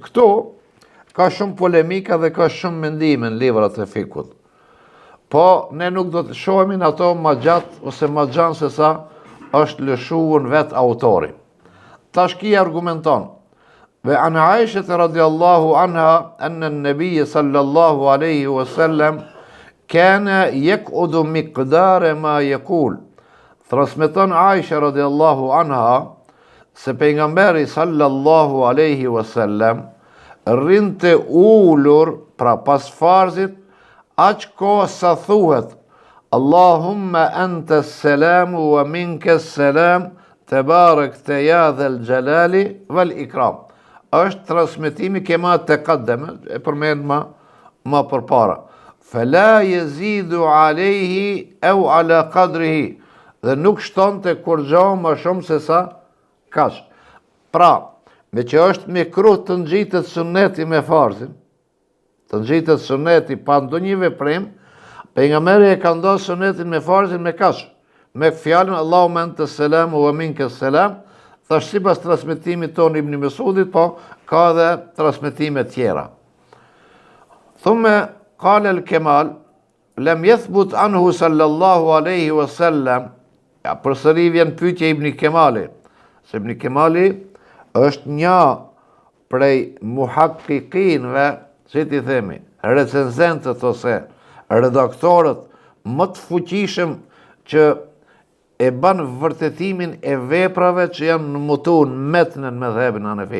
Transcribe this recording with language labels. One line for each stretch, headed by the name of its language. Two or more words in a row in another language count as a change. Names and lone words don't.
Albanian: Këtu ka shumë polemika dhe ka shumë mendime në librat e fikut. Po ne nuk do të shohemi në ato më gjatë ose më gjanë se sa është lëshuar vet autori. Tash ki argumenton.
Arabic: وعن عائشة رضي الله عنها أن النبي صلى الله عليه وسلم كان يقعد مقدار ما يقول.
Albanian: Transmeton Aisha
Arabic: رضي الله عنها
Albanian: se pejgamberi
Arabic: صلى الله عليه وسلم
Albanian: rrinte ulur, pra pas farzit, aq kohë sa thuhet
Arabic: اللهم أنت السلام ومنك السلام تباركت يا ذا الجلال والإكرام.
Albanian: Është transmetimi
Arabic: كما تقدم,
Albanian: e përmend më përpara.
Arabic: فلا يزيد عليه أو على قدره,
Albanian: dhe nuk shtonte kur gjë më shumë se sa kaç. Pra, me që është mekruh të ngjitet sunneti me farzin, të ngjitet sunneti pa ndonjë veprim, pejgamberi e ka ndosur sunnetin me farzin me kaç? Me fjalën
Arabic: اللهم أنت السلام ومنك السلام.
Albanian: Thash sipas transmetimit ton Ibn Mesudit, po ka dhe transmetime tjera.
Arabic: Thumë قال الكمال لم يثبت عنه صلى الله عليه وسلم.
Albanian: Ja, përsëri vjen pyetja Ibn Kemalit, se Ibn Kemali është një prej muhaqqiqinëve, si ti themi, recenzentët ose redaktorët më të fuqishëm që e ban vërtetimin e veprave që janë në mutun metnën me dhebin Hanefi.